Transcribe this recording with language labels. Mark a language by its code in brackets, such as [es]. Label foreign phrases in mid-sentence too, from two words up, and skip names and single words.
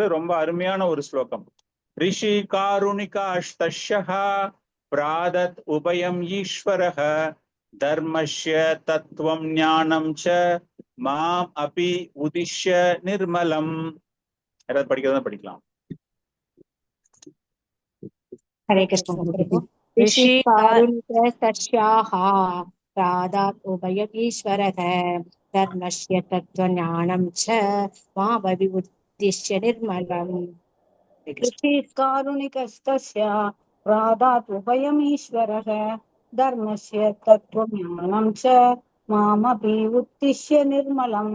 [ta] ரொம்ப அருமையான ஒரு ஸ்லோகம். [sa] ऋषि कारुणिका अष्तष्या प्रादात् उभयम् ईश्वरः धर्मस्य तत्त्वम् ज्ञानम् च माम् अपि उद्दिश्य निर्मलम्. [ta] யாராவது படிக்கிறதா படிக்கலாம். [sa] हरे कृष्ण प्रभु। ऋषि कारुणिकस्याः प्रादात् उभयमीश्वरः धर्मस्य तत्त्वज्ञानं च मामभिमुद्दिश्य निर्मलम्। ऋषिकारुणिकस्तस्य प्रादात् उभयमीश्वरः धर्मस्य तत्त्वज्ञानं च मामपि उद्दिश्य निर्मलम्।